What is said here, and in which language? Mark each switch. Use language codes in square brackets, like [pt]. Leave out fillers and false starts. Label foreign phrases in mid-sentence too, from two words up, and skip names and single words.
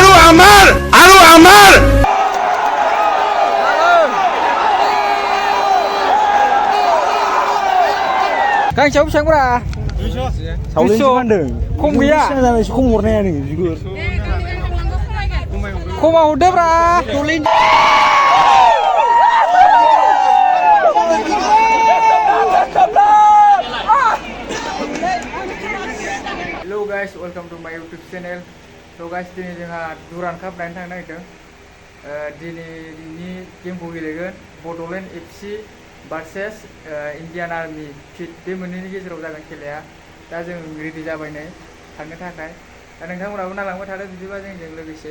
[bn] আমার আরো আমার [brx] गांसेयाव बेसेबांब्रा 200 फानदों खम गैया खम हरनाया नों बिगुर खमाव हरदोब्रा [en] Hello guys, welcome to my YouTube channel. So guys, [brx] दिनै जोंहा दुरान काप नायनो थांनो नागिरदों. दिनैनि गेमखौ गेलेगोन बड'लेण्ड एफसि भार्सेस इन्डियान आर्मि फिट बे मोननैनि गेजेराव जागोन खेलाया. दा जों रेडि जाबाय नै थांनो थाखाय. दा नोंथांमोनाबो नालांबाय थादो बिदिबा जोंजों लोगोसे.